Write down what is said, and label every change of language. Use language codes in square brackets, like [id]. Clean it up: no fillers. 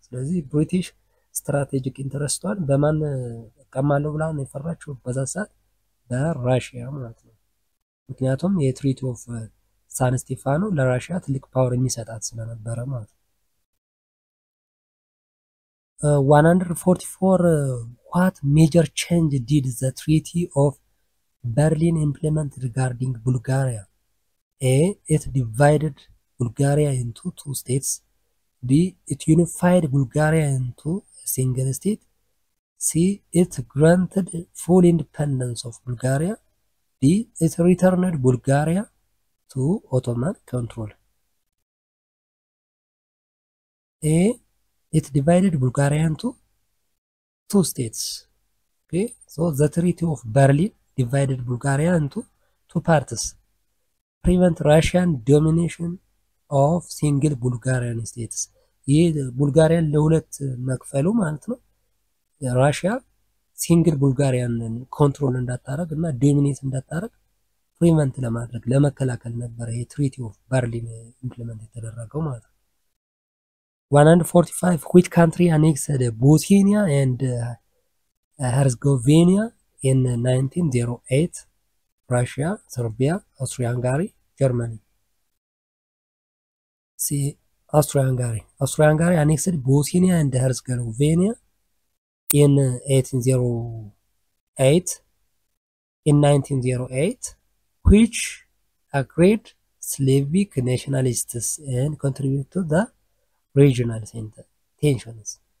[am] ስለዚህ ብሪቲሽ ስትራቴጂክ ኢንተረስቷን በማን ቀማለው ብላ ነው የፈራችው በዛ ሰዓት በራሽያ ማለት ነው። ምክንያቱም የትሪቲ ኦፍ ሳን ስቴፋኖ ለራሽያ ትልቅ ፓወር የሚሰጣት ስለነበረ ማለት ነው። 144 [en] what major change did the Treaty of Berlin implement regarding Bulgaria? A. It divided Bulgaria into two states. B. It unified Bulgaria into a single state. C. It granted full independence of Bulgaria. D. It returned Bulgaria to Ottoman control. A. It divided Bulgaria into two states. Okay, so the Treaty of Berlin divided Bulgaria into two parts. Prevent Russian domination of single Bulgarian states. [am] ይህ ቡልጋሪያን ለሁለት መክፈሉ ማለት ነው። ራሽያ ሲንግል ቡልጋሪያን ኮንትሮል እንዳታረግ እና ዶሚኔት እንዳታረግ ፕሪቨንት ለማድረግ ለመከላከል ነበር ይሄ ትሪቲ ኦፍ በርሊን ኢምፕሊመንት የተደረገው ማለት ነው። 145 [en] which country annexed Bosnia and Herzegovina in 1908? Russia, Serbia, Austria-Hungary, Germany. See, Austria-Hungary. Austria-Hungary annexed Bosnia and Herzegovina in 1808. In 1908, which agreed Slavic nationalists and contributed to the regional tensions.